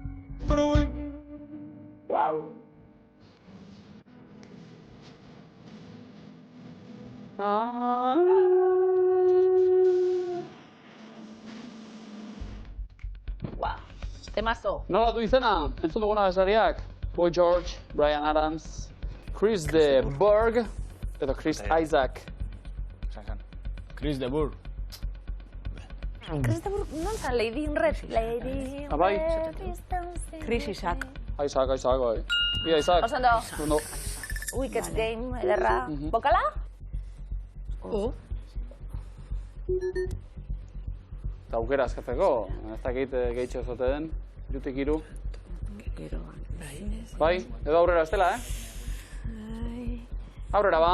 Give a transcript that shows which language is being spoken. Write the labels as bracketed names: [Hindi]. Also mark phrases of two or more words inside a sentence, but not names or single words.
[Basque] Temazo. Nola du izena? Entzun duguna bezariak? Boy George, Bryan Adams, Chris de Burgh edo Chris Isaac. Chris de Burgh. Chris de Burgh, non zan? Lady in Red. Lady in Bai. [English] Red is dancing. [Basque] Chris Isaac. Isaac, bai. Ia, Isaac. Osondo. Ondo. Wicked Game, ederra. Bokala? Eta aukera askatzeko, ez dakit gehitxo zote den, irutik iru. Bai, edo aurrera estela, Aurrera ba.